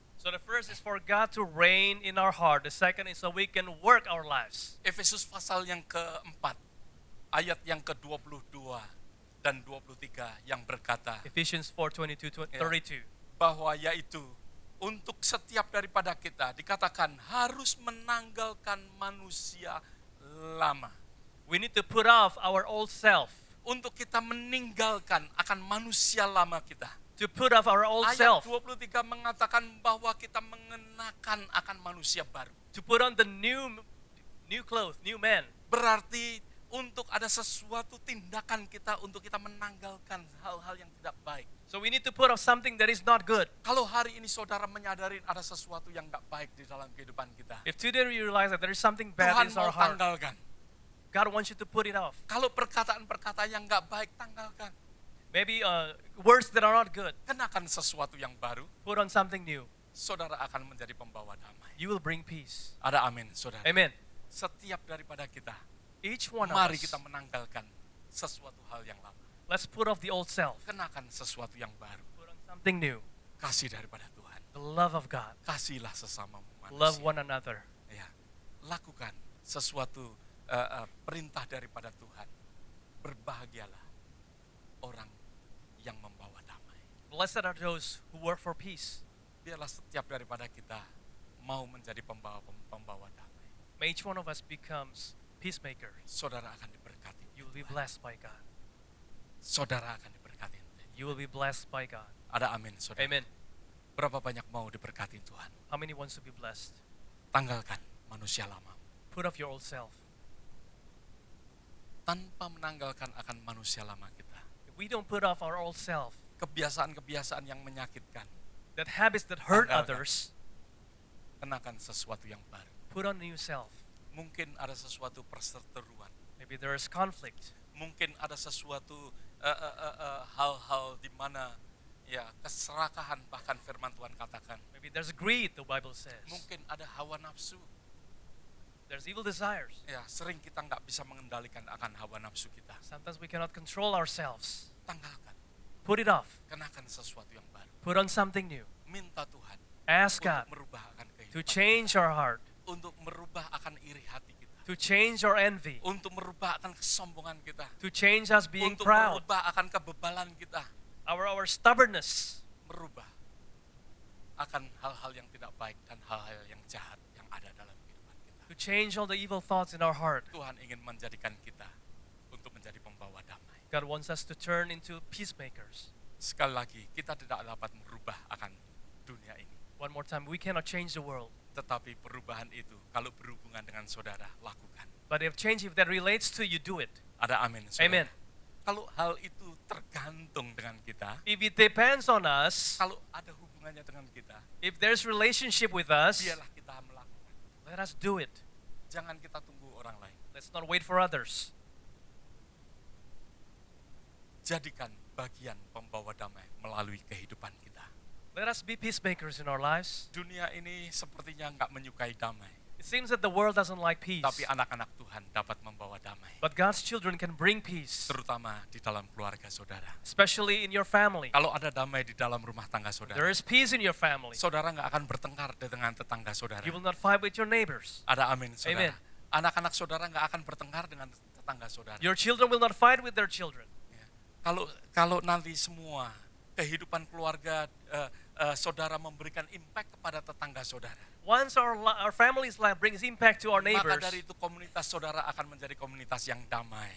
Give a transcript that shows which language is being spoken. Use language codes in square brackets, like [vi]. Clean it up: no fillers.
[en] So the first is for God to reign in our heart. The second is so we can work our lives. [id] Efesus pasal yang keempat, ayat yang ke-22 dan 23 yang berkata [en] Ephesians 4:22-32. [id] bahwa yaitu untuk setiap daripada kita dikatakan harus menanggalkan manusia lama. [en] We need to put off our old self. [id] Untuk kita meninggalkan akan manusia lama kita. [en] To put off our old [id] Ayat [en] self. [id] 23 mengatakan bahwa kita mengenakan akan manusia baru. [en] To put on the new clothes, new man. [id] Berarti untuk ada sesuatu tindakan kita untuk kita menanggalkan hal-hal yang tidak baik. [en] So we need to put off something that is not good. [id] Kalau hari ini saudara menyadari ada sesuatu yang tidak baik di dalam kehidupan kita, [en] If today we realize that there is something bad [id] Tuhan [en] in [id] mau [en] our heart, [id] tanggalkan. [en] God wants you to put it off. [id] Kalau perkataan-perkataan yang nggak baik, tanggalkan. [en] Maybe words that are not good. [id] Kenakan sesuatu yang baru, [en] Put on something new. [id] saudara akan menjadi pembawa damai. [en] You will bring peace. [id] Ada amin, saudara. [en] Amen. [id] Setiap daripada kita, [en] Each one of [id] mari [en] us, [id] kita menanggalkan sesuatu hal yang lama. [en] let's put off the old self. [id] Kenakan sesuatu yang baru. [en] Put on something new. [id] Kasih daripada Tuhan. [en] The love of God. [id] Kasihlah sesamamu [en] Love [id] manusia. [en] one another. [id] Ya, lakukan sesuatu perintah daripada Tuhan. Berbahagialah orang yang membawa damai. [en] Blessed are those who work for peace. [id] Biarlah setiap daripada kita mau menjadi pembawa damai. [en] May each one of us becomes peacemaker. [id] Saudara akan diberkati. [en] You will be blessed by God. [id] Saudara akan diberkati. [en] You will be blessed by God. [id] Ada amin, saudara. [en] Amen. [id] Berapa banyak mau diberkati Tuhan? [en] How many wants to be blessed? [id] Tanggalkan manusia lama. [en] Put off your old self. [id] Tanpa menanggalkan akan manusia lama kita. [en] If we don't put off our old self, [id] Kebiasaan-kebiasaan yang menyakitkan. [en] that habits that hurt [id] Tanggalkan. [en] others, [id] Kenakan sesuatu yang baru. [en] put on new self. [id] Mungkin ada sesuatu perseteruan. [en] Maybe there is conflict. [id] Mungkin ada sesuatu hal-hal di mana ya keserakahan, bahkan firman Tuhan katakan. [en] Maybe there's greed, the Bible says. [id] Mungkin ada hawa nafsu. [en] There's evil desires. [id] Ya, sering kita nggak bisa mengendalikan akan hawa nafsu kita. [en] Sometimes we cannot control ourselves. [id] Tanggalkan, [en] Put it off. [id] kenakan sesuatu yang baru. [en] Put on something new. [id] Minta Tuhan [en] Ask [id] untuk [en] God [id] merubah akan [en] to [id] kehidupan, [en] change our heart, [id] untuk merubah akan iri hati kita, [en] to change our envy, [id] untuk merubah akan kesombongan kita, [en] to change us being [id] untuk [en] proud, [id] merubah akan kebebalan kita, [en] our stubbornness, [id] merubah akan hal-hal yang tidak baik dan hal-hal yang jahat yang ada dalam kehidupan kita. [en] to change all the evil thoughts in our heart. [id] Tuhan ingin menjadikan kita untuk menjadi pembawa damai. [en] God wants us to turn into peacemakers. [id] Sekali lagi, kita tidak dapat merubah akan dunia ini. [en] One more time, we cannot change the world. [id] Tetapi perubahan itu, kalau berhubungan dengan saudara, lakukan. [en] But if change, if that relates to you, do it. [id] Ada amin, saudara. [en] Amen. [id] Kalau hal itu tergantung dengan kita, [en] If it depends on us, [id] kalau ada hubungannya dengan kita, [en] if there's relationship with us, [id] biarlah kita melakukan. [en] let us do it. [id] Jangan kita tunggu orang lain. [en] Let's not wait for others. [id] Jadikan bagian pembawa damai melalui kehidupan kita. [en] Let us be peacemakers in our lives. [id] Dunia ini sepertinya nggak menyukai damai, [en] It seems that the world doesn't like peace, [id] tapi anak-anak Tuhan dapat membawa damai, [en] but God's children can bring peace, [id] terutama di dalam keluarga saudara. [en] especially in your family. [id] Kalau ada damai di dalam rumah tangga [en] There [id] saudara, [en] is peace in your family. [id] saudara nggak akan bertengkar dengan tetangga saudara. [en] You will not fight with your neighbors. [id] Ada amin, saudara. Anak-anak saudara nggak akan bertengkar dengan tetangga saudara. [en] Your children will not fight with their children. [id] Ya. Kalau nanti semua kehidupan keluarga saudara memberikan impact kepada tetangga saudara, [en] Once our family's life brings impact to our [id] maka [en] neighbors, [id] dari itu komunitas saudara akan menjadi komunitas yang damai.